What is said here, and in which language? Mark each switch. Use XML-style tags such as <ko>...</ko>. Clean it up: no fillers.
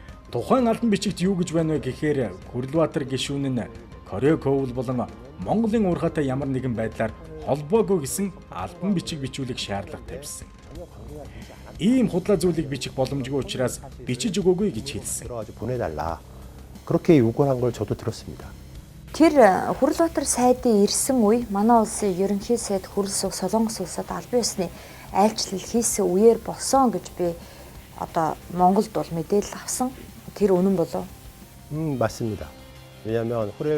<mn>Тухайн албан бичигт юу гэж байна вэ гэхээр Хүрлбаатар гишүүн нь Кройкол болон Монголын уурхайтай ямар нэгэн байдлаар холбоогүй гэсэн албан бичиг бичүүлэх шаардлага тавьсан. Ийм худлаа зүйлийг бичих боломжгүй учраас бичиж өгөөгүй гэж хэлсэн.</mn> <ko>보내달라. 그렇게 요구한 걸 저도 들었습니다.</ko> <mn>Тэр Хүрлбаатар сайдын ирсэн үе манай улсын ерөнхий сайд Солонгос улсад албан ёсны айлчлал хийсэн үеэр болсон гэж би одоо Монголд бол мэдээлэл авсан. Тэр үнэн болов?</mn> <ko>맞습니다. 왜냐하면</ko>